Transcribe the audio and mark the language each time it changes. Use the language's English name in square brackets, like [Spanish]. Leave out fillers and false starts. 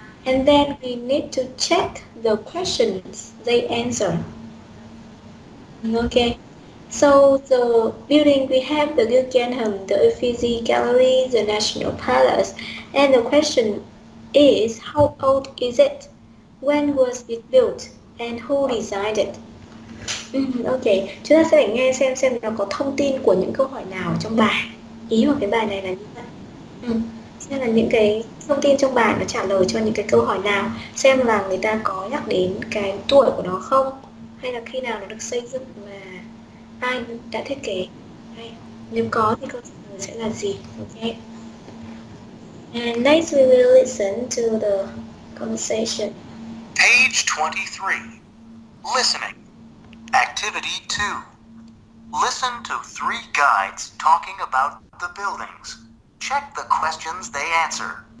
[English] And then we need to check the questions they answer. Okay. So the building we have the Guggenheim, the Uffizi Gallery, the National Palace. And the question is, how old is it? When was it built? And who designed it? [Vietnamese] Ok, chúng ta sẽ phải nghe xem nó có thông tin của những câu hỏi nào trong bài. Ý của cái bài này là như vậy. Xem là những cái thông tin trong bài nó trả lời cho những cái câu hỏi nào, xem là người ta có nhắc đến cái tuổi của nó không, hay là khi nào nó được xây dựng và ai đã thiết kế. Hay. Nếu có thì câu trả lời sẽ là gì? [English] Ok. And next we will listen to the conversation. Page 23. Listening. Activity 2. Listen to three guides talking about the buildings. Check the questions they answer.